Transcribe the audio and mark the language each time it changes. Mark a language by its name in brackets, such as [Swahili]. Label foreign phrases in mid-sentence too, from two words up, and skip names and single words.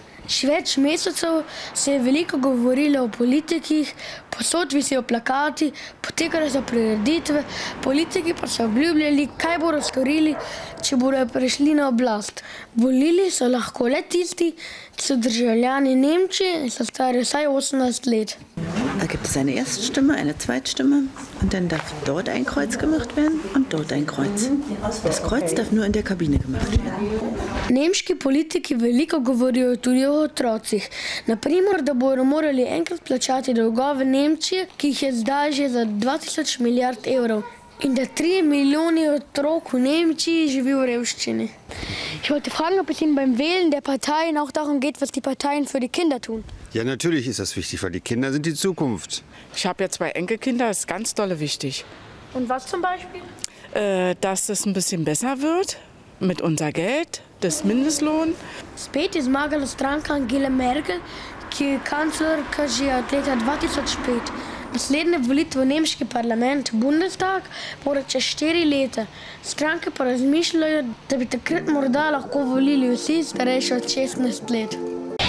[Slovenian] Še več mesecev se je veliko govorilo o politikih, povsod visijo plakati, potekale so prireditve, politiki pa so obljubljali, kaj bodo storili, če bodo prišli na oblast. Volili so lahko le tisti, ki so državljani Nemčije in so stari vsaj 18 let. [German] Da gibt es eine Erststimme, eine Zweitstimme und dann darf dort ein Kreuz gemacht werden und dort ein Kreuz. Das Kreuz darf nur in der Kabine gemacht werden. [Slovenian] Nemški politiki veliko govorijo tudi o otrocih. Naprimer, da bodo morali enkrat plačati dolgove Nemčije, ki jih je zdaj že za 2000 milijard evrov. In da 3 milijoni otrok v Nemčiji živi v revščini. [German] Ich wollte fragen, ob es Ihnen beim Wählen der Parteien auch darum geht, was die Parteien für die Kinder tun. Ja, natürlich ist das wichtig, weil die Kinder sind die Zukunft. Ich habe ja 2 Enkelkinder, das ist ganz dolle wichtig. Und was zum Beispiel? Dass es ein bisschen besser wird mit unser Geld, das Mindestlohn. [Slovenian] Spet je zmagala stranka Angele Merkel, ki je kanclerka že od leta 2005. Naslednje volitve v nemški parlament, Bundestag, bodo čez 4 leta. Stranke pa razmišljajo, da bi takrat morda lahko volili vsi starejši od 16 let.